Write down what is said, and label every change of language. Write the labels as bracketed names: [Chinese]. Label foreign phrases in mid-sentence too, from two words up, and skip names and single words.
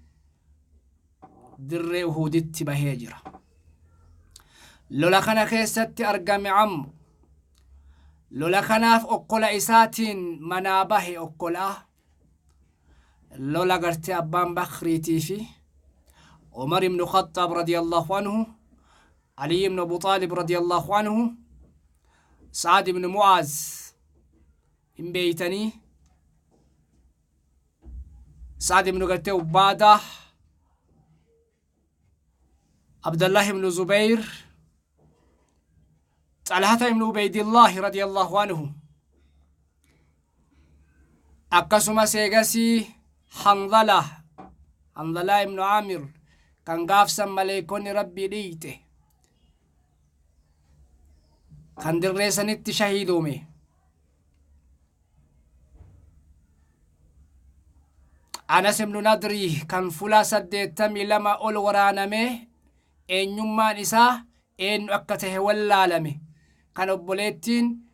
[Oromo] dirree uhuditti bahee jira lola kana keessatti argame Amr lola kanaaf okkola isaatiin manaa bahe okkolaa lola gartee abbaan bakriitii fi Umar ibn Khattab [Arabic] رضي الله عنه [Oromo] Ali ibn Abu Talib [Arabic] رضي الله عنه [Oromo] Sa'ad ibn Mu'az in beeytanii Sa'ad ibn gartee Ubbaadah Abdullah ibn Zubair Talhata ibn Ubaydillah [Arabic] رضي الله عنه [Oromo] akkasuma seegasii Hanzala ibn Amir kan gaafsan maleekonni rabbii dhiite kan dirreessanitti shahiiduume Anas ibn Nadri kan fula 82 ol waraaname eenyummaan isaa eenyu akka tahe wallaalame kan obboleettiin